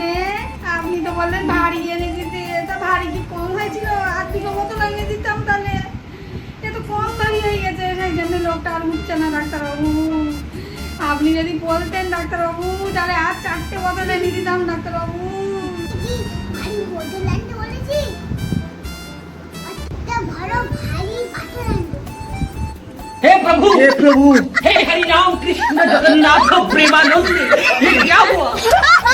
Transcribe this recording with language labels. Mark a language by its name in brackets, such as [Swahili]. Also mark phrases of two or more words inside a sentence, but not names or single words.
[Bangla] আপনি তো বললেন ভারী এনে দিতে, তা ভারী কি কম হয়েছিল? আর দুটো বোতল এনে দিতাম তাহলে। এ তো কম ভারী হয়ে গেছে, সেই জন্য লোকটা আর উঠছে না ডাক্তারবাবু। আপনি যদি বলতেন ডাক্তারবাবু, তাহলে আর 4টে বোতল এনে দিতাম ডাক্তারবাবু। [Hindi] हे प्रभु, हे प्रभु, हे हरि राम कृष्ण जगन्नाथ प्रेमानंद, ये क्या हुआ?